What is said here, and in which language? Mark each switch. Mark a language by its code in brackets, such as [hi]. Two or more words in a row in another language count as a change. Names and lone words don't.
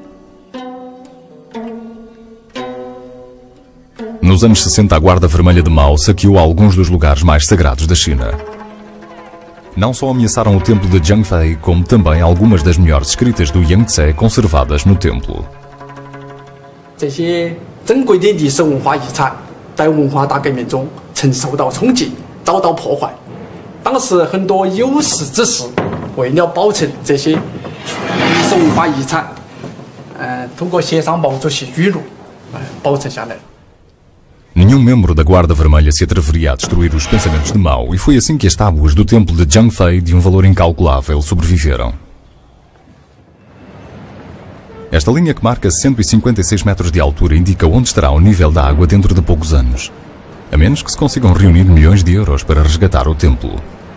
[pt] Nos anos 60, a Guarda Vermelha de Mao saqueou alguns dos lugares mais sagrados da China. Não só ameaçaram o templo de Jiangfei, como também algumas das melhores escritas do Yangtze conservadas no templo. [zh] 这些珍贵的历史文化遗产在文化大革命中曾受到冲击，遭到破坏。当时很多有识之士为了保存这些历史文化遗产，通过协商毛主席语录，保存下来了。 [pt] Nenhum membro da Guarda Vermelha se atreveria a destruir os pensamentos de Mao, e foi assim que as tábuas do templo de Jiangfei, de um valor incalculável, sobreviveram. Esta linha, que marca 156 metros de altura, indica onde estará o nível da água dentro de poucos anos, a menos que se consigam reunir milhões de euros para resgatar o templo.